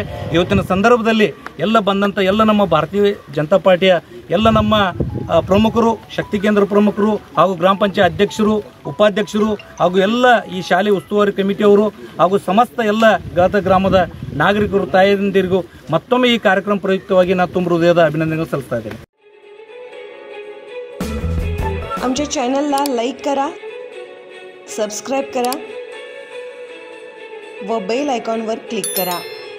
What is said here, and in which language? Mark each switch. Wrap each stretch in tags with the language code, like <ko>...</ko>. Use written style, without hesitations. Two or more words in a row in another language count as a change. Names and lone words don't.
<kn>ಇವತ್ತಿನ ಸಂದರ್ಭದಲ್ಲಿ ಎಲ್ಲ ಬಂದಂಥ ಎಲ್ಲ ನಮ್ಮ ಭಾರತೀಯ ಜನತಾ ಪಾರ್ಟಿಯ ಎಲ್ಲ ನಮ್ಮ ಪ್ರಮುಖರು, ಶಕ್ತಿ ಕೇಂದ್ರ ಪ್ರಮುಖರು ಹಾಗೂ ಗ್ರಾಮ ಪಂಚಾಯತ್ ಅಧ್ಯಕ್ಷರು, ಉಪಾಧ್ಯಕ್ಷರು ಹಾಗೂ ಎಲ್ಲ ಈ ಶಾಲೆ ಉಸ್ತುವಾರಿ ಕಮಿಟಿಯವರು ಹಾಗೂ ಸಮಸ್ತ ಎಲ್ಲ ಗದಗ ಗ್ರಾಮದ ನಾಗರಿಕರು, ತಾಯಂದಿರಿಗೂ ಮತ್ತೊಮ್ಮೆ ಈ ಕಾರ್ಯಕ್ರಮ ಪ್ರಯುಕ್ತವಾಗಿ ನಾನು ತುಂಬ ಹೃದಯದ अभिनंदन सಲ್ಲಿಸ್ತಾ ಇದ್ದೇನೆ।</kn> <mr>आमच्या चॅनलला लाईक करा, सबस्क्राईब करा व बेल आयकॉनवर क्लिक करा।</mr>